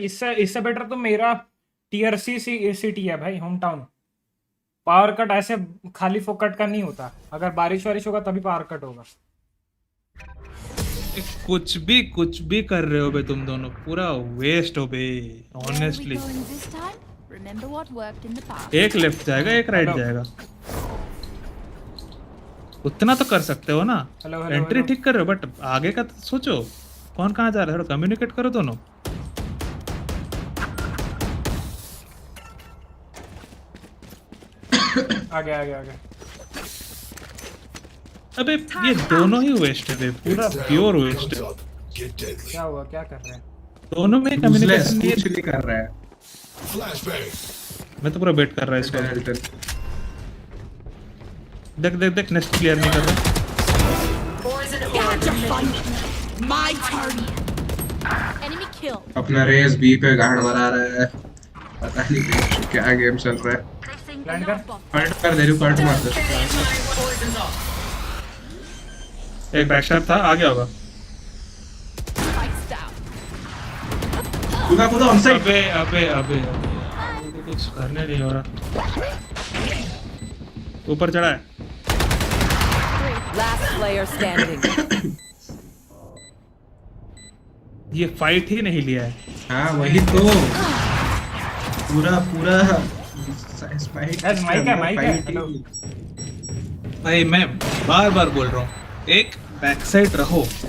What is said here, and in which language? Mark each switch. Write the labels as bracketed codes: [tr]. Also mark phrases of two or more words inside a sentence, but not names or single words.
[hi] इससे बेटर तो मेरा TRC सिटी है भाई, [en] home town. [hi] पावर कट ऐसे खाली फोकट का नहीं होता, अगर बारिश वारिश होगा तभी पावर कट होगा। कुछ भी कर रहे हो बे तुम दोनों, पूरा वेस्ट हो बे ऑनेस्टली। [en] Where are we going this time? Remember what worked in the past. [hi] एक लेफ्ट जाएगा, एक राइट जाएगा, उतना तो कर सकते हो ना। एंट्री ठीक कर रहे हो, बट आगे का तो सोचो, कौन कहाँ जा रहा है, थोड़ा कम्युनिकेट करो दोनों। आगे। अबे ये दोनों ही वेस्ट है बे, पूरा [en] pure waste [hi] है। क्या हुआ, क्या कर रहे हैं दोनों में कम्युनिकेशन नहीं कर रहा है। मैं तो पूरा वेट कर रहा है इसको। देख [en] next clear [hi] नहीं कर रहा। [en] My turn. Enemy kill. [hi] अपना रेस बी पे गार्ड बना रहा है, पता नहीं क्या गेम चल रहा है। प्लान कर, पलट कर दे रही हूँ, पलट मार दे। एक बैकशॉट था, आ गया होगा। कूदा [en] on side. [hi] अबे कुछ करने नहीं हो रहा। ऊपर चढ़ा है। [en] Last player standing. [hi] ये फाइट ही नहीं लिया है। हाँ वही तो, पूरा माइक है। भाई मैं बार बोल रहा हूँ, एक [en] back side [hi] रहो।